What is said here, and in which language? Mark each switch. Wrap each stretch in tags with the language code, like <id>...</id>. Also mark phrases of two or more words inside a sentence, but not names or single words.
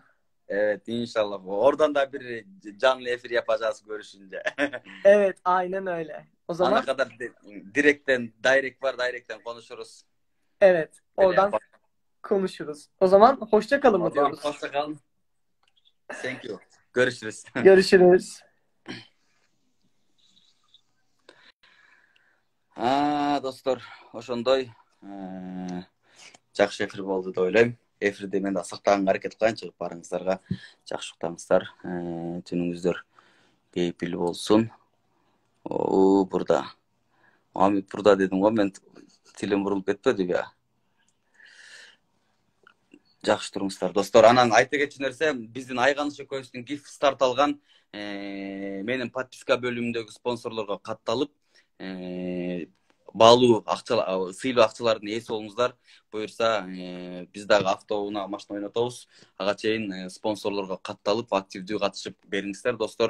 <tr>Evet, inşallah. Oradan da bir canlı efir yapacağız görüşünce. Evet, aynen öyle. O zaman ana kadar direkten konuşuruz. Evet, oradan konuşuruz. O zaman hoşça kalın mı diyoruz? Hoşça kalın.</tr> <en>Thank you.</en> <tr>Görüşürüz. Görüşürüz.</tr> <ky>Достор, ошондой жакшы эфир болду деп ойлойм. Эфирди мен да сактаганга аракет кылайын, чыгып барыңыздарга жакшы уктаңыздар. Түнүңүздөр кейипли болсун. Бурда. Амит бурда дедим го, мен тилим бурулуп кетпедиби я? Жакшы туруңуздар, достор. Анан айта кетчү нерсе, биздин Айганыч экөөбүздүн</ky> <en>gift start</en> <ky>алган менин подписка бөлүмүндөгү спонсорлорго катталып, баалуу сыйлуу акчалардын ээси болуңуздар. Буюрса биз дагы автоунаа машина ойнотобуз. Ага чейин спонсорлорго катталып активдүү катышып бериңиздер достор.</ky>